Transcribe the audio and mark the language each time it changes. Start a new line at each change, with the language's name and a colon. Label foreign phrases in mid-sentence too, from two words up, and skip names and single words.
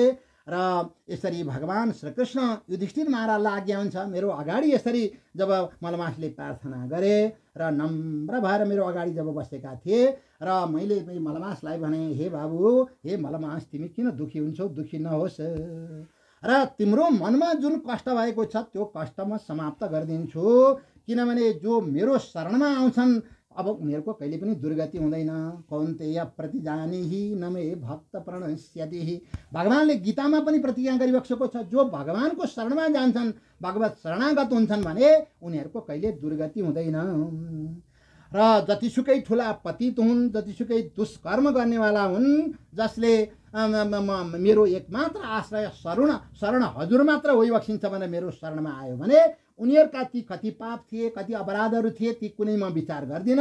Nepali: र यसरी भगवान श्रीकृष्ण युधिष्ठिर महाराजलाई आज्ञा हुन्छ, मेरो अगाडि यसरी जब मलमासले प्रार्थना गरे र नम्र भएर मेरो अगाडि जब बसेका थिए र मैले मलमासलाई भने, हे बाबु, हे मलमास, तिमी किन दुःखी हुन्छौ? दुःखी नहोस् र तिम्रो मनमा जुन कष्ट भएको छ त्यो कष्ट म समाप्त गरिदिन्छु। किनभने जो मेरो शरणमा आउँछन् अब उनीहरूको कहिले पनि दुर्गति हुँदैन।
Sanskrit: कौन्तेय प्रतिजानिहि न मे भक्त प्रणश्यति,
Nepali: भगवानले गीतामा पनि प्रतिज्ञा गरिबक्सेको छ, जो भगवानको शरणमा जान्छन्, भगवत शरणागत हुन्छन् भने उनीहरूको कहिले दुर्गति हुँदैन। र जतिसुकै ठुला पतित हुन्, जतिसुकै दुष्कर्म गर्नेवाला हुन्, जसले मेरो एकमात्र आश्रय शरण हजुर मात्र होइबक्सिन्छ भने मेरो शरणमा आयो भने उनीहरूका ती कति पाप थिए, कति अपराधहरू थिए, ती कुनै म विचार गर्दिनँ।